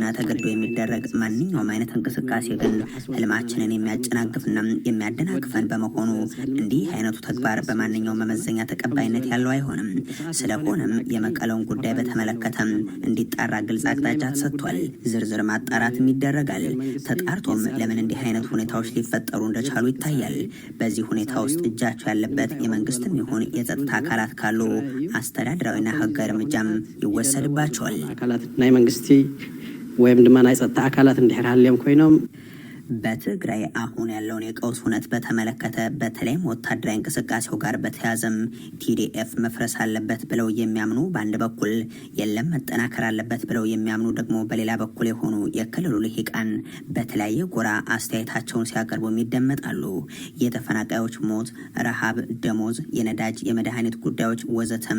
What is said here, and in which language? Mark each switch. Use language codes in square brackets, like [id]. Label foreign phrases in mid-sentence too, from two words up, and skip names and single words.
[am] ተገዶ የሚደረግ ማንኛውም አይነት እንቅስቃሴ ግን ህልማችንን የሚያጨናግፍና የሚያደናቅፈን በመሆኑ እንዲህ አይነቱ ተግባር በማንኛውም መመዘኛ ተቀባይነት ያለው አይሆንም። ስለሆነም የመቀለውን ጉዳይ በተመለከተም እንዲጣራ ግልጽ አቅጣጫ ተሰጥቷል። ዝርዝር ማጣራትም ይደረጋል። ተጣርቶም ለምን እንዲህ አይነት ሁኔታዎች ሊፈጠሩ እንደቻሉ ይታያል። በዚህ ሁኔታ ውስጥ እጃቸው ያለበት የመንግስትም ይሁን የጸጥታ አካላት ካሉ አስተዳደራዊና ህጋዊ እርምጃም ይወሰድባቸዋል። [ti] ናይ መንግስቲ ወይም ድማ ናይ ጸጥታ አካላት እንድሕር ሃልዮም ኮይኖም [am] በትግራይ አሁን ያለውን የቀውስ ሁነት በተመለከተ በተለይም ወታደራዊ እንቅስቃሴው ጋር በተያዘም ቲዲኤፍ መፍረስ አለበት ብለው የሚያምኑ በአንድ በኩል፣ የለም መጠናከር አለበት ብለው የሚያምኑ ደግሞ በሌላ በኩል የሆኑ የክልሉ ልሂቃን በተለያየ ጎራ አስተያየታቸውን ሲያቀርቡም ይደመጣሉ። የተፈናቃዮች ሞት፣ ረሃብ፣ ደሞዝ፣ የነዳጅ የመድኃኒት ጉዳዮች ወዘተም